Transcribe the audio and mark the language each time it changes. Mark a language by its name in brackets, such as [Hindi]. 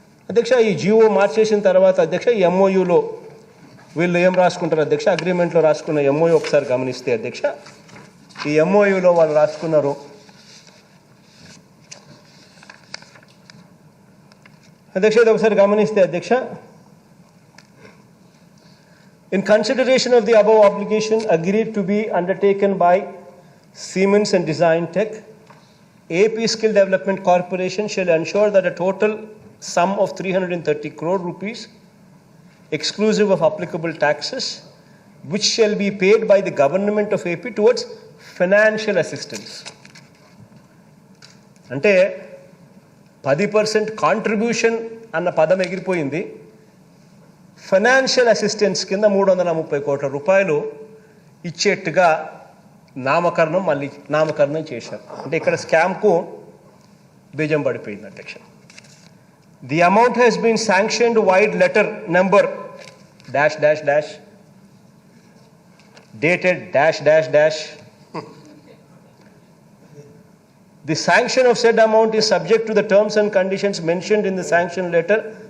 [Telugu] అధ్యక్ష ఈ జీవో మార్చేసిన తర్వాత అధ్యక్ష ఈ ఎంఓయూలో వీళ్ళు ఏం రాసుకుంటారు అధ్యక్ష, అగ్రిమెంట్లో రాసుకున్న ఎంఓయూ ఒకసారి గమనిస్తే అధ్యక్ష ఈ ఎంఓయూలో వాళ్ళు రాసుకున్నారు అధ్యక్ష. ఇది ఒకసారి గమనిస్తే అధ్యక్ష, [English] in consideration of the above obligation agreed to be undertaken by Siemens and Design Tech, AP Skill Development Corporation shall ensure that a total sum of 330 crore rupees exclusive of applicable taxes which shall be paid by the government of AP towards financial assistance. [Telugu] అంటే 10% contribution అన్న పదం ఎగిరిపోయింది. Financial assistance కింద 330 కోట్ల రూపాయలు ఇచ్చేట్టుగా నామకరణం చేశారు. అంటే ఇక్కడ స్కామ్కు బీజం పడిపోయింది అధ్యక్ష. [English] The amount has been sanctioned wide letter number dash dash dash dated dash dash dash. The sanction of said amount is subject to the terms and conditions mentioned in the sanction letter.